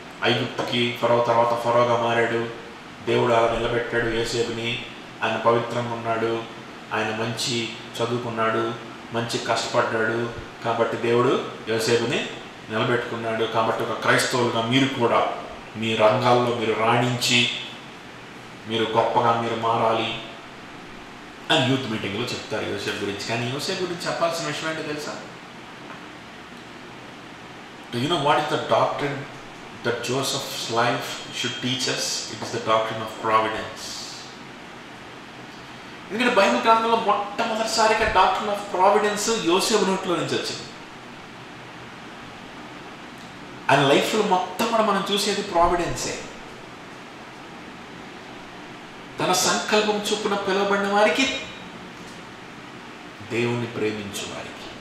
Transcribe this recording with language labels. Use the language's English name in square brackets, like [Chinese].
[Telugu] ఐగుప్తుకి ఫరో తర్వాత ఫరోగా మారాడు, దేవుడు అలా నిలబెట్టాడు యోసేపుని, ఆయన పవిత్రంగా ఉన్నాడు, ఆయన మంచి చదువుకున్నాడు, మంచి కష్టపడ్డాడు, కాబట్టి దేవుడు యోసేపుని నిలబెట్టుకున్నాడు, కాబట్టి ఒక క్రైస్తవులుగా మీరు కూడా మీ రంగాల్లో మీరు రాణించి మీరు గొప్పగా మీరు మారాలి అని యూత్ మీటింగ్లో చెప్తారు యోసేపు గురించి. కానీ యోసేపు గురించి చెప్పాల్సిన విషయం ఏంటో తెలుసా? [English] Do you know what is the doctrine that Joseph's life should teach us? It is the doctrine of providence. [Telugu] ఎందుకంటే బైబిల్ గ్రంథంలో మొట్టమొదటిసారిగా డాక్ట్రిన్ ఆఫ్ ప్రావిడెన్స్ యోసేపు నోట్లో నుంచి వచ్చింది. ఆయన లైఫ్లో మొత్తం కూడా మనం చూసేది ప్రావిడెన్సే. తన సంకల్పం చొప్పున పిలువబడిన వారికి, దేవుణ్ణి ప్రేమించే వారికి.